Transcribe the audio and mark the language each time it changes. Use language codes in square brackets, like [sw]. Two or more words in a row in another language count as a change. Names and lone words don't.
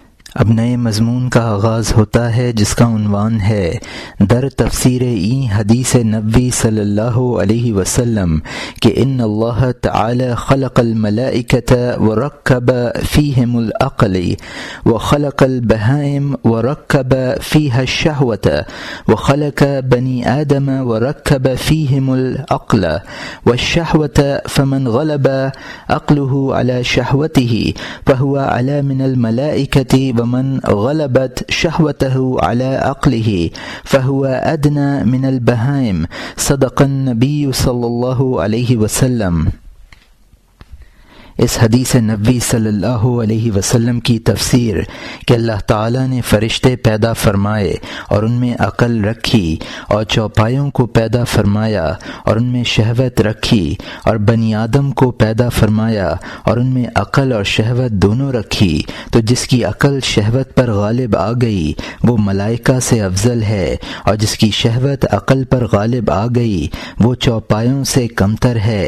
[ur] اب نئے مضمون کا آغاز ہوتا ہے جس کا عنوان ہے [fa] در تفسیر این حدیث نبوی [ar] صلی اللہ علیہ وسلم کہ ان اللہ تعالی خلق الملائکۃ ورکب فیہم العقل وخلق البہائم ورکب فیہا الشہوۃ وخلق بنی آدم ورکب فیہم العقل والشہوۃ فمن غلب عقلہ علی شہوتہ فہو اعلی من الملائکۃ ومن غلبت شہوته على عقله فهو ادنى من البهائم صدق النبی صلی اللہ علیہ وسلم۔ [ur] اس حدیث نبوی [ar] صلی اللہ علیہ وسلم [ur] کی تفسیر کہ اللہ تعالیٰ نے فرشتے پیدا فرمائے اور ان میں عقل رکھی اور چوپایوں کو پیدا فرمایا اور ان میں شہوت رکھی اور بنی آدم کو پیدا فرمایا اور ان میں عقل اور شہوت دونوں رکھی، تو جس کی عقل شہوت پر غالب آ گئی وہ ملائکہ سے افضل ہے، اور جس کی شہوت عقل پر غالب آ گئی وہ چوپایوں سے کمتر ہے۔